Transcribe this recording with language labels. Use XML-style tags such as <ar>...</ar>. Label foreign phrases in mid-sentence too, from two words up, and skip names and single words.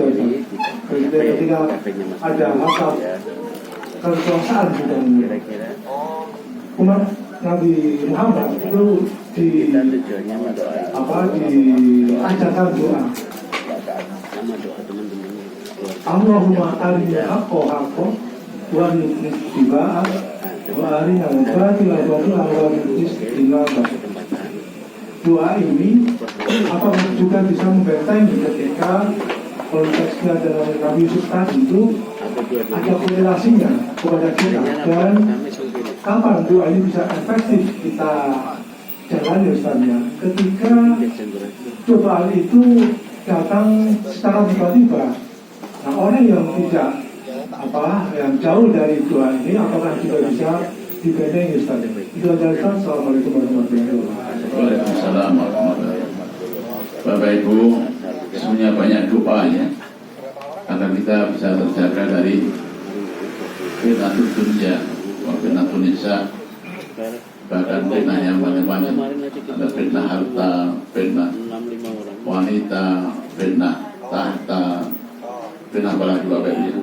<id>Ketika ada hasad kekuasaan di dalamnya. Umat Nabi Muhammad itu diajarkan doa.</id> <ar>اللهم أرنا الحق حقا وأرنا اتباعه وأرنا الباطل باطلا وأرنا اجتنابه.</ar> <id>Doa ini juga bisa membentengi ketika konteksnya dalam Nabi Yusuf tadi itu ada korelasinya kepada kita, dan kapan doa ini bisa efektif kita jalani Ustaznya ketika cobaan itu datang secara tiba-tiba. Nah, orang yang yang jauh dari doa ini apakah juga bisa dibentengi Ustaz? Itu aja Ustaz.</id> <ar>السلام عليكم ورحمة الله وبركاته. وعليكم السلام ورحمة الله وبركاته.</ar> <id>Bapak Ibu, semuanya banyak doa ya, agar kita bisa terjaga dari fitnah dunia, fitnah nisa, bahkan fitnah yang macam-macam. Ada fitnah harta, fitnah wanita, fitnah tahta, fitnah apalagi Bapak Ibu.</id>